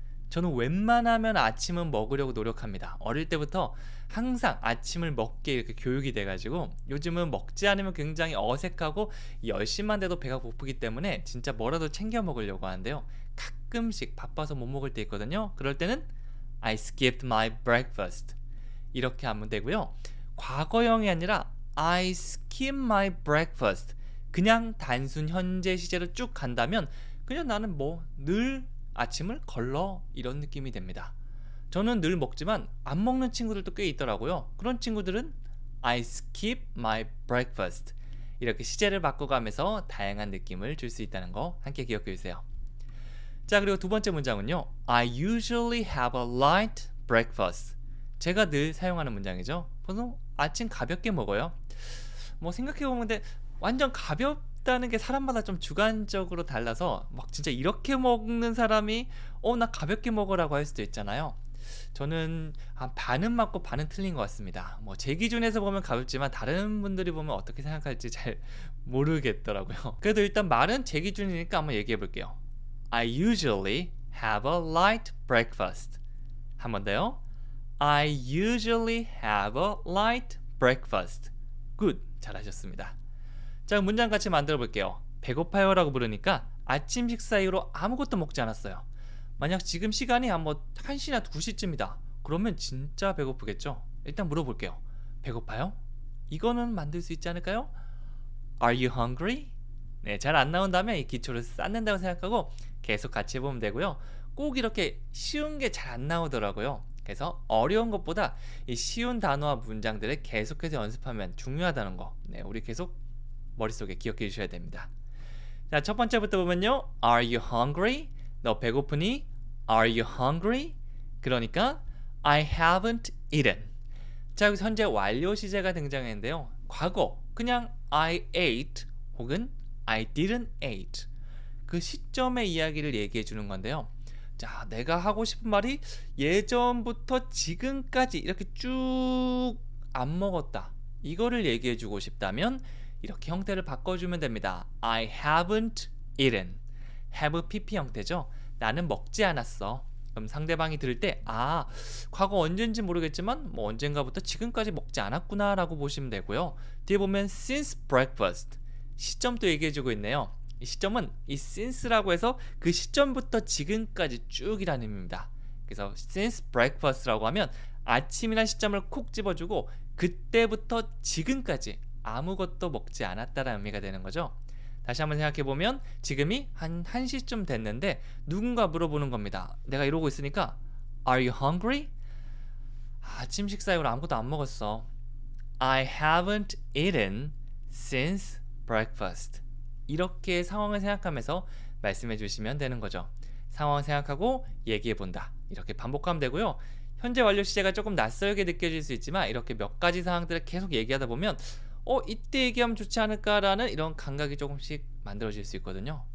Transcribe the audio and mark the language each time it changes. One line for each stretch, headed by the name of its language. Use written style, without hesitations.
Korean: 저는 웬만하면 아침은 먹으려고 노력합니다. 어릴 때부터 항상 아침을 먹게 이렇게 교육이 돼가지고 요즘은 먹지 않으면 굉장히 어색하고 10시만 돼도 배가 고프기 때문에 진짜 뭐라도 챙겨 먹으려고 하는데요. 가끔씩 바빠서 못 먹을 때 있거든요. 그럴 때는
English: I skipped my breakfast.
Korean: 이렇게 하면 되고요. 과거형이 아니라
English: I skip my breakfast.
Korean: 그냥 단순 현재 시제로 쭉 간다면 그냥 나는 뭐 늘 아침을 걸러 이런 느낌이 됩니다. 저는 늘 먹지만 안 먹는 친구들도 꽤 있더라고요. 그런 친구들은
English: I skip my breakfast.
Korean: 이렇게 시제를 바꿔가면서 다양한 느낌을 줄 수 있다는 거 함께 기억해 주세요. 자, 그리고 두 번째 문장은요.
English: I usually have a light breakfast.
Korean: 제가 늘 사용하는 문장이죠. 보통 아침 가볍게 먹어요. 뭐 생각해보면 근데 완전 가볍다는 게 사람마다 좀 주관적으로 달라서 막 진짜 이렇게 먹는 사람이 나 가볍게 먹으라고 할 수도 있잖아요. 저는 한 반은 맞고 반은 틀린 것 같습니다. 뭐 제 기준에서 보면 가볍지만 다른 분들이 보면 어떻게 생각할지 잘 모르겠더라고요. 그래도 일단 말은 제 기준이니까 한번 얘기해 볼게요.
English: I usually have a light breakfast.
Korean: 한 번 더요.
English: I usually have a light breakfast. Good.
Korean: 잘하셨습니다. 자, 문장 같이 만들어 볼게요. 배고파요 라고 부르니까 아침 식사 이후로 아무것도 먹지 않았어요. 만약 지금 시간이 한 1시나 2시쯤이다. 그러면 진짜 배고프겠죠? 일단 물어볼게요. 배고파요? 이거는 만들 수 있지 않을까요?
English: Are you hungry?
Korean: 네, 잘 안 나온다면 이 기초를 쌓는다고 생각하고 계속 같이 해보면 되고요. 꼭 이렇게 쉬운 게 잘 안 나오더라고요. 그래서 어려운 것보다 이 쉬운 단어와 문장들을 계속해서 연습하면 중요하다는 거, 네, 우리 계속 머릿속에 기억해 주셔야 됩니다. 자, 첫 번째부터 보면요.
English: Are you hungry?
Korean: 너 배고프니?
English: Are you hungry?
Korean: 그러니까
English: I haven't eaten.
Korean: 자, 여기서 현재 완료 시제가 등장했는데요. 과거 그냥
English: I ate
Korean: 혹은
English: I didn't eat.
Korean: 그 시점의 이야기를 얘기해 주는 건데요. 자, 내가 하고 싶은 말이 예전부터 지금까지 이렇게 쭉 안 먹었다. 이거를 얘기해 주고 싶다면 이렇게 형태를 바꿔주면 됩니다.
English: I haven't eaten. have pp
Korean: 형태죠. 나는 먹지 않았어. 그럼 상대방이 들을 때 과거 언젠지 모르겠지만 뭐 언젠가부터 지금까지 먹지 않았구나 라고 보시면 되고요. 뒤에 보면
English: since breakfast.
Korean: 시점도 얘기해주고 있네요. 이 시점은 이 since라고 해서 그 시점부터 지금까지 쭉이라는 의미입니다. 그래서
English: since breakfast
Korean: 라고 하면 아침이라는 시점을 콕 집어주고 그때부터 지금까지 아무것도 먹지 않았다라는 의미가 되는 거죠. 다시 한번 생각해보면 지금이 한 1시쯤 됐는데 누군가 물어보는 겁니다. 내가 이러고 있으니까
English: Are you hungry?
Korean: 아침 식사 이후로 아무것도 안 먹었어.
English: I haven't eaten since breakfast.
Korean: 이렇게 상황을 생각하면서 말씀해 주시면 되는 거죠. 상황을 생각하고 얘기해 본다. 이렇게 반복하면 되고요. 현재 완료 시제가 조금 낯설게 느껴질 수 있지만 이렇게 몇 가지 상황들을 계속 얘기하다 보면 이때 얘기하면 좋지 않을까라는 이런 감각이 조금씩 만들어질 수 있거든요.